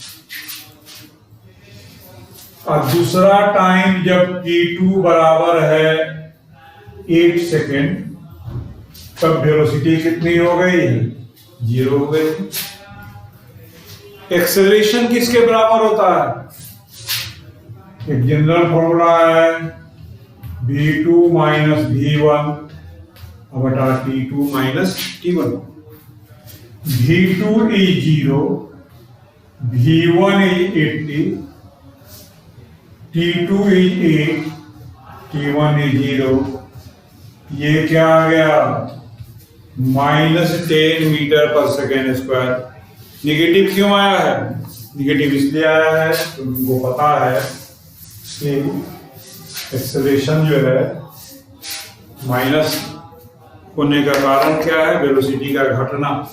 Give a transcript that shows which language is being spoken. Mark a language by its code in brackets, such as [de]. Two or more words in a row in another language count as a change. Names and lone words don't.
[hi] और दूसरा टाइम जब t2 बराबर है 8 सेकेंड, तब वेलोसिटी कितनी हो गई, 0 हो गई। एक्सेलरेशन किसके बराबर होता है, एक [en] general formula [hi] है v2 माइनस v1 बटा t2 माइनस t1। [en] v2 is 0, v1 is 80, t2 is 8, t1 is 0। [hi] ये क्या आ गया, -10 [en] meter per second square. [hi] निगेटिव क्यों आया है, निगेटिव इसलिए आया है तो तुमको पता है कि एक्सेलरेशन जो है माइनस होने का कारण क्या है, वेलोसिटी का घटना।